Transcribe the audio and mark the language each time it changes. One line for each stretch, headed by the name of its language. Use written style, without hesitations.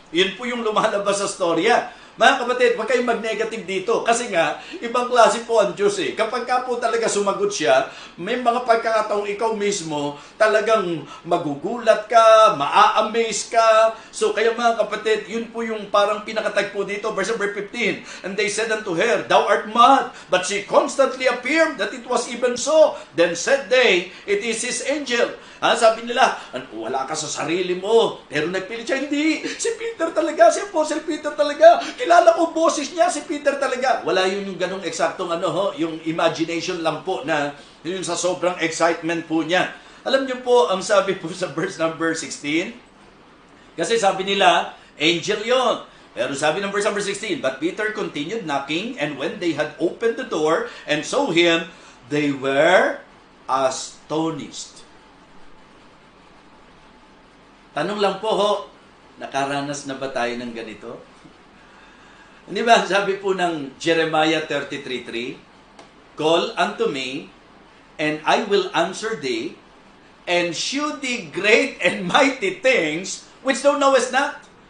Filipino: Yun po yung lumalabas sa storya. Mga kapatid, huwag kayong mag-negative dito. Kasi nga, ibang klase po ang Diyos Kapag ka po talaga sumagot siya, may mga pagkakataong ikaw mismo, talagang magugulat ka, maa-amaze ka. So, kaya mga kapatid, yun po yung parang pinakatagpo dito.
English: Verse number 15, and they said unto her, thou art mad. But she constantly appeared that it was even so. Then said they, it is his angel.
Filipino: Sabi nila, wala ka sa sarili mo. Pero nagpilit siya, hindi. Si Peter talaga, si Apostle Peter talaga. Kilala ko boses niya, si Peter talaga. Wala yun yung ganong eksaktong yung imagination lang po na yun sa sobrang excitement po niya. Alam niyo po, ang sabi po sa verse number 16, kasi sabi nila, angel yon. Pero sabi ng
English: verse number 16, but Peter continued knocking, and when they had opened the door and saw him, they were astonished.
Filipino: Tanong lang po nakaranas na ba tayo ng ganito? Hindi ba, sabi po ng
English: Jeremiah 33:3, call unto me, and I will answer thee, and shew thee great and mighty things, which thou knowest not.